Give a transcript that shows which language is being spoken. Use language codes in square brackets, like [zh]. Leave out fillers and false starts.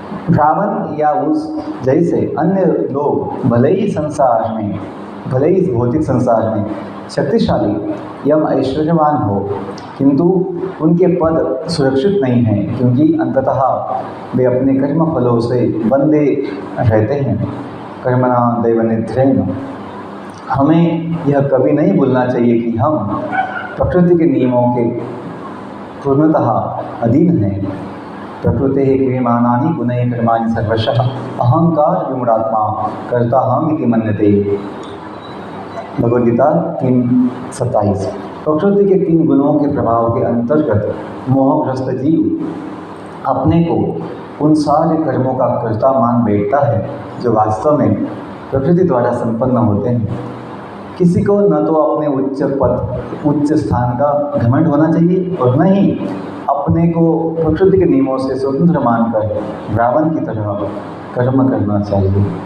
[hi] रावण या उस जैसे अन्य लोग भले ही इस भौतिक संसार में शक्तिशाली एवं ऐश्वर्यवान हो, किंतु उनके पद सुरक्षित नहीं हैं, क्योंकि अंततः वे अपने कर्म फलों से बंधे रहते हैं। [sa] कर्मणा दैवनिध्येन। [hi] हमें यह कभी नहीं भूलना चाहिए कि हम प्रकृति के नियमों के पूर्णतः अधीन हैं। [sa] प्रकृते क्रियमाणानि गुणैः कर्माणि सर्वशः अहंकार विमूढ़ात्मा कर्ता हम इति मन्यते। [hi] भगवद गीता 3:27। प्रकृति के 3 गुणों के प्रभाव के अंतर्गत मोहग्रस्त जीव अपने को उन सारे कर्मों का कर्ता मान बैठता है जो वास्तव में प्रकृति द्वारा संपन्न होते हैं। किसी को न तो अपने उच्च स्थान का घमंड होना चाहिए और न ही अपने को प्रकृति के नियमों से स्वतंत्र मानकर रावण की तरह कर्म करना चाहिए।